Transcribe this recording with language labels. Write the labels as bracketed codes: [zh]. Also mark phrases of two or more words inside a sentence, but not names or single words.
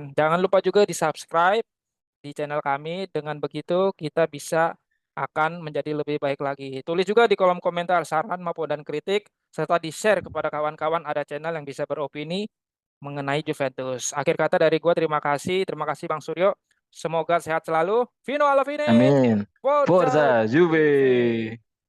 [id] Jangan lupa juga di subscribe di channel kami. Dengan begitu kita bisa akan menjadi lebih baik lagi. Tulis juga di kolom komentar saran maupun dan kritik, serta di-share kepada kawan-kawan ada channel yang bisa beropini mengenai Juventus. Akhir kata dari gua terima kasih. Terima kasih Bang Suryo. Semoga sehat selalu. [it] Fino alla fine. [id] amin. [it] Forza Forza Juve. Juve.